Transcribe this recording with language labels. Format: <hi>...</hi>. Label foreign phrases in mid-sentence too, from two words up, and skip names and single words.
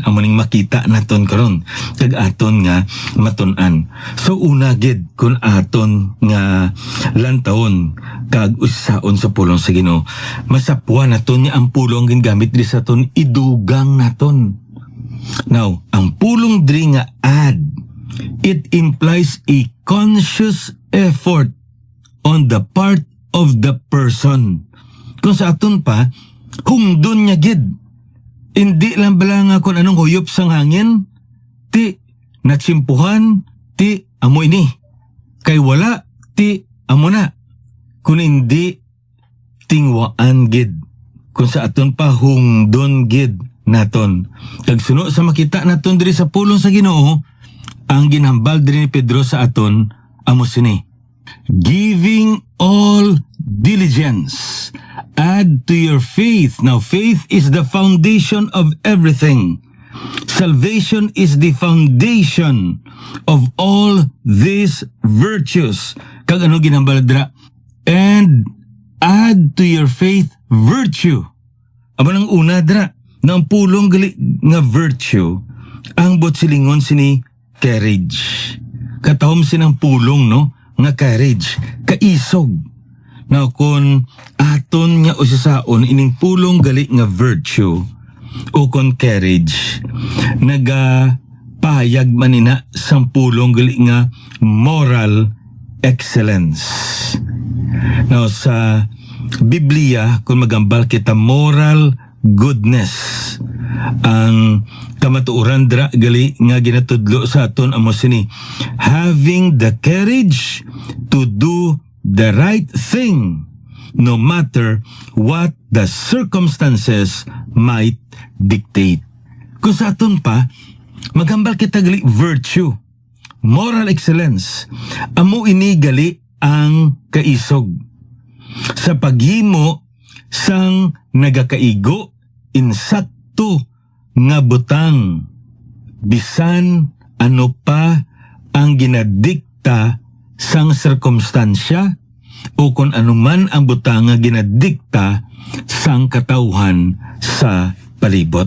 <hil>Amuning makita naton karon kag aton nga matun-an. So una gid kung aton nga lantawon kag usaon sa pulong sa Ginoo, masapuan naton nga ang pulong gingamit di sa aton idugang naton.</hil> <en>Now,</en> <hil>ang pulong diri nga</hil> <en>add, it implies a conscious effort on the part of the person.</en> <hil>Kung sa aton pa, hungdon niya gid. Hindi lang bala nga kung anong huyop sang hangin, ti natsimpuhan, ti amo ini. Kay wala, ti amo na. Kung hindi, tingwaan gid. Kung sa aton pa, hungdon gid naton. Kag suno sa makita naton diri sa pulong sa Ginoo, ang ginhambal diri ni Pedro sa aton amo sini.</hil> <en>Giving all diligence, add to your faith. Now faith is the foundation of everything. Salvation is the foundation of all these virtues.</en> <hil>Kag ano ginhambal dira?</hil> <en>And add to your faith virtue.</en> <hil>Amo nang una dira ng pulong gali nga virtue, ang botsilingon sini courage. Katahom sinang pulong no nga courage, kaisog. Now kung aton nga usasaon ining pulong gali nga virtue o kon courage, nagapahayag manina sang pulong gali nga</hil> <en>moral excellence.</en> <hil>Now sa Biblia kung magambal kita</hil> <en>moral goodness,</en> <hil>ang kamatuoran dra gali nga ginatudlo sa aton amo sini,</hil> <en>having the courage to do the right thing no matter what the circumstances might dictate.</en> <hil>Kung sa aton pa magambal kita gali virtue,</hil> <en>moral excellence,</en> <hil>amo ini gali ang kaisog. sa paghimo sang nagakaigo insakto nga butang bisan ano pa ang ginadikta sang sirkumstansya o kung anuman ang butang nga ginadikta sang katawhan sa palibot.</hil>